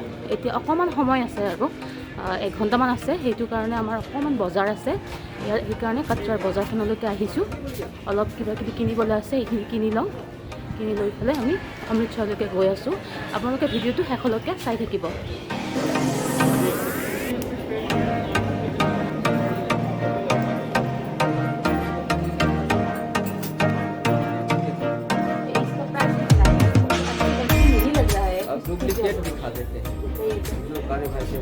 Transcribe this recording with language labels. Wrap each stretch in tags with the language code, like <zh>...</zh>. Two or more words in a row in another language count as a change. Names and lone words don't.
<as>এতিয়া অকণমান সময় আছে আৰু 1 ঘণ্টামান আছে। সেইটো কাৰণে আমাৰ অকণমান বজাৰ আছে ইয়াৰ, সেইকাৰণে কাটৰাৰ বজাৰখনলৈকে আহিছোঁ। অলপ কিবা কিবি কিনিবলৈ আছে, এইখিনি কিনি লওঁ। কিনি লৈ পেলাই আমি অমৃতসৰলৈকে গৈ আছোঁ। আপোনালোকে ভিডিঅ'টো শেষলৈকে চাই থাকিব।</as> <hi>डुप्लीकेट दिखा देते हैं जो काले भाई से।</hi>